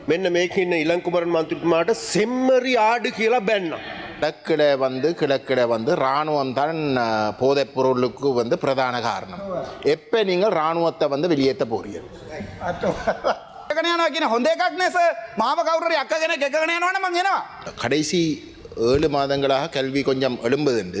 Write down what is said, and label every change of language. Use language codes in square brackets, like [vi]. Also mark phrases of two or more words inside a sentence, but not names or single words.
[si] මෙන්න මේක ඉන්න ඉලංකුමරන් මන්ත්‍රීතුමාට [ta] செம்மறி ஆடு [si] කියලා බැන්නා. [ta] கிழக்கிட வந்து இராணுவம் தான் போதைப் பொருளுக்கு வந்து பிரதான காரணம். எப்போ நீங்கள் இராணுவத்தை வந்து வெளியேற்ற போறீர்கள்? கடைசி 7 மாதங்களாக கல்வி கொஞ்சம் எழும்புதுண்டு.